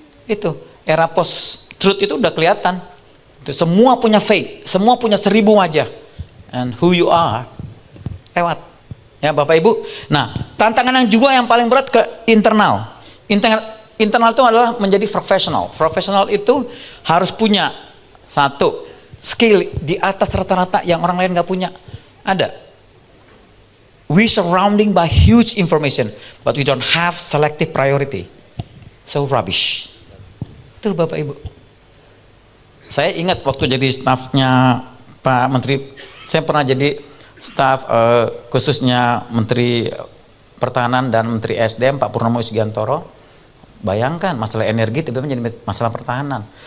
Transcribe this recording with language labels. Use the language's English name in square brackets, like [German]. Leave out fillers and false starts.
[Indonesian] Itu era post truth itu udah kelihatan. Itu semua punya fake, semua punya 1000 wajah, [English] and who you are [Indonesian] lewat. Ya Bapak Ibu. Nah tantangan yang juga yang paling berat ke internal. Internal itu adalah menjadi profesional. Profesional itu harus punya satu skill di atas rata-rata yang orang lain nggak punya. Ada. [English] We surrounding by huge information, but we don't have selective priority. So rubbish. [Indonesian] Tuh Bapak Ibu. Saya ingat waktu jadi stafnya Pak Menteri, saya pernah jadi staf khususnya Menteri Pertahanan dan Menteri SDM Pak Purnomo Sugiantoro. Bayangkan masalah energi tiba-tiba menjadi masalah pertahanan.